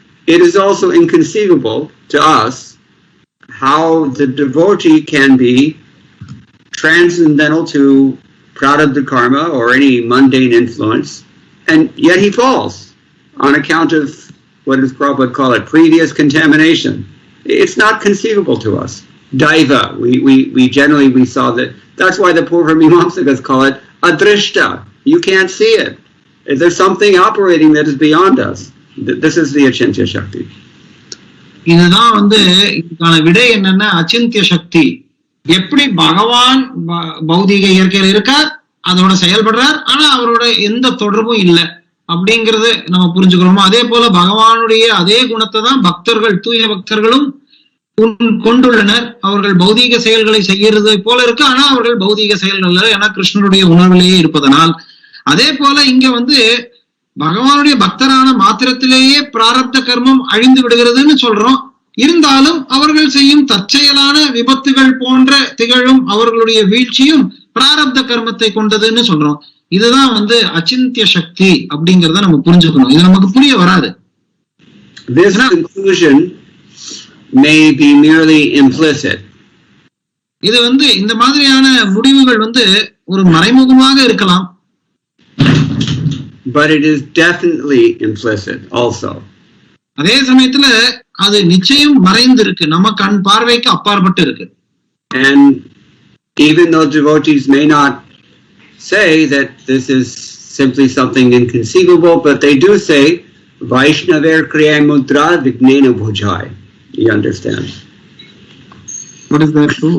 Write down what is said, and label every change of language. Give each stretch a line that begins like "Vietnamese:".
English: It is also inconceivable to us how the devotee can be transcendental to prarabdha karma or any mundane influence, and yet he falls on account of what does Prabhupada call it, previous contamination. It's not conceivable to us. Daiva, we generally saw that. That's why the Purva Mimamsakas call it adrishta. You can't see it. There's something operating that is beyond us. This is the achintya shakti.
Tamil: இதுதான் இதுக்கான விடை என்னன்னா அச்சிந்திய சக்தி. எப்படி பகவான் பௌதிக இயற்கையில இருக்கார், அதோட செயல்படுறார், ஆனா அவரோட எந்த தொடர்பும் இல்லை அப்படிங்கறது நம்ம புரிஞ்சுக்கிறோமோ, அதே போல பகவானுடைய அதே குணத்தை தான் பக்தர்கள், தூய பக்தர்களும் கொண்டுள்ளனர். அவர்கள் பௌதீக செயல்களை செய்யறது போல இருக்கு, ஆனா அவர்கள் பௌதீக செயல்கள் ஏன்னா கிருஷ்ணனுடைய உணர்விலேயே இருப்பதனால். அதே போல இங்க பகவானுடைய பக்தரான மாத்திரத்திலேயே பிராரப்த கர்மம் அழிந்து விடுகிறதுன்னு சொல்றோம். இருந்தாலும் அவர்கள் செய்யும் தற்செயலான விபத்துகள் போன்ற திகழும் அவர்களுடைய வீழ்ச்சியும் பிராரப்த கர்மத்தை கொண்டதுன்னு சொல்றோம். இதுதான் அச்சிந்திய சக்தி அப்படிங்கறத நம்ம புரிஞ்சுக்கணும். இது நமக்கு புரிய வராது.
English: This conclusion may be merely implicit.
Tamil: இது இந்த மாதிரியான முடிவுகள் ஒரு மறைமுகமாக இருக்கலாம்.
English: But it is definitely implicit also.
Tamil: அதே சமயத்துல அது நிச்சயம் மறைந்து இருக்கு, நம்ம கண் பார்வைக்கு அப்பாற்பட்டு இருக்கு.
English: And even though devotees may not say that this is simply something inconceivable, but they do say
Bangla: Vaishnaver kriya mudra vignena bhujai.
English: You understand? What is that?